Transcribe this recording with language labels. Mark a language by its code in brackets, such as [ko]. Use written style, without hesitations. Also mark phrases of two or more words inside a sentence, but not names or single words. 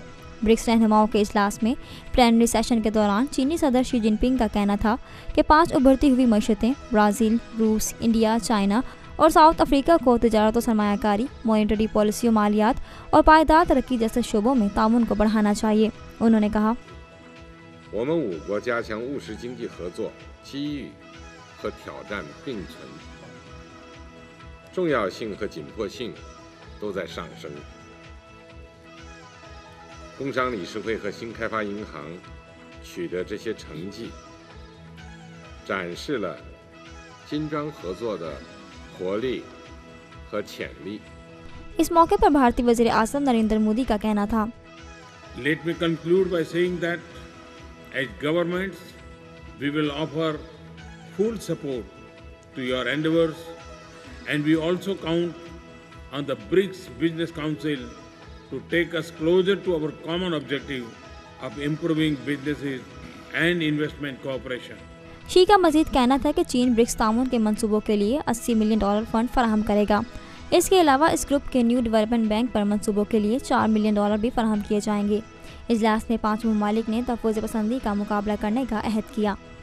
[ur] برکس رہنماؤں کے اجلاس میں [en] plenary session [ur] کے دوران چینی صدر شی جن پنگ کا کہنا تھا کہ 5 ابھرتی ہوئی معیشتیں برازیل، روس، انڈیا، چائنا اور ساؤتھ افریقہ کو تجارت اور سرمایہ کاری, [en] monetary policy, [ur] مالیات اور پائیدار ترقی جیسے شعبوں میں تعاون کو بڑھانا چاہیے. انہوں نے کہا, [zh] 我们5国加强务实经济合作，机遇和挑战并存，重要性和紧迫性都在上升。工商理事会和新开发银行取得这些成绩，展示了金砖合作的活力和潜力。 [ur] اس موقع پر بھارتی وزیر اعظم نریندر مودی کا کہنا تھا, [en] Let me conclude by saying that as governments, we will offer full support to your endeavors, and we also count on the BRICS Business Council to take us closer to our common objective of improving businesses and investment cooperation. [ur] شی کا مزید کہنا تھا کہ چین برکس تعاون کے منصوبوں کے لیے $80 [en] million fund [ur] فراہم کرے گا. اس کے علاوہ اس گروپ کے نیو ڈیولپمنٹ بینک پر منصوبوں کے لیے $4 ملین بھی فراہم کیے جائیں گے. اجلاس میں 5 ممالک نے تحفظ پسندی کا مقابلہ کرنے کا عہد کیا.